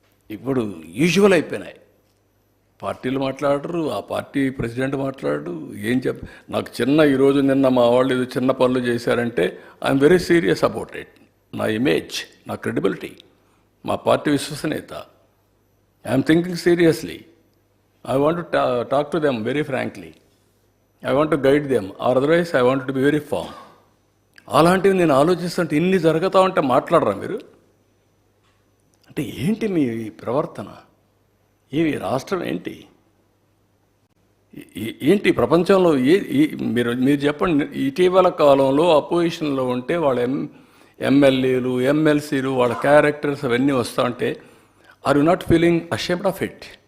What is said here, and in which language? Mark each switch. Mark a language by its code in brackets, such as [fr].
[te] ఇప్పుడు యూజువల్ అయిపోయినాయి. పార్టీలు మాట్లాడరు, ఆ పార్టీ ప్రెసిడెంట్ మాట్లాడు, ఏం నాకు ఈరోజు నిన్న మా వాళ్ళు ఏదో చిన్న పనులు చేశారంటే [en] I'm very serious about it. [te] నా ఇమేజ్, నా క్రెడిబిలిటీ, మా పార్టీ విశ్వసనీయత, [en] I'm thinking seriously. I want to talk to them very frankly. I want to guide them, or otherwise I want to be very firm. [te] అలాంటివి నేను ఆలోచిస్తుంటే ఇన్ని జరుగుతూ ఉంటే మాట్లాడరా మీరు? అంటే ఏంటి మీ ప్రవర్తన? ఈ రాష్ట్రం ఏంటి? ఏంటి ప్రపంచంలో మీరు చెప్పండి. ఇటీవల కాలంలో అపోజిషన్లో ఉంటే వాళ్ళ ఎమ్మెల్యేలు, ఎమ్మెల్సీలు, వాళ్ళ క్యారెక్టర్స్ అవన్నీ వస్తూ ఉంటే [en] Are you not feeling ashamed of it?